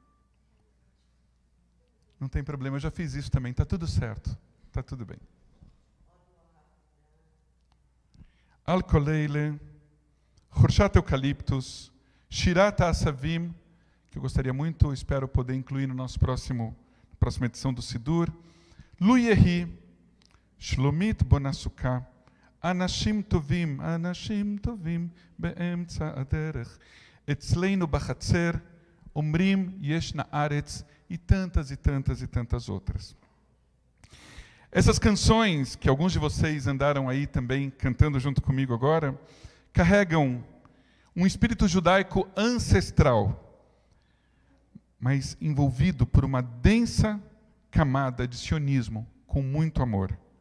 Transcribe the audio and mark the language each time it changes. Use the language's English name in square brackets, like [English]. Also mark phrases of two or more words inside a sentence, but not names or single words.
[Portuguese] Não tem problema, eu já fiz isso também. Está tudo certo. Está tudo bem. Al-Koleile, Chorshat Eucaliptus, Shirat HaAsavim, que eu gostaria muito, espero poder incluir na próxima edição do Sidur. Lu Yehi, Shlomit Bonasuká, Anashim Tovim Be'emtza Aderech, Etzleinu Bachatzer, Omrim Yesh Na'aretz, e tantas e tantas e tantas outras. Essas canções, que alguns de vocês andaram aí também cantando junto comigo agora, carregam um espírito judaico ancestral, mas envolvido por uma densa camada de sionismo com muito amor.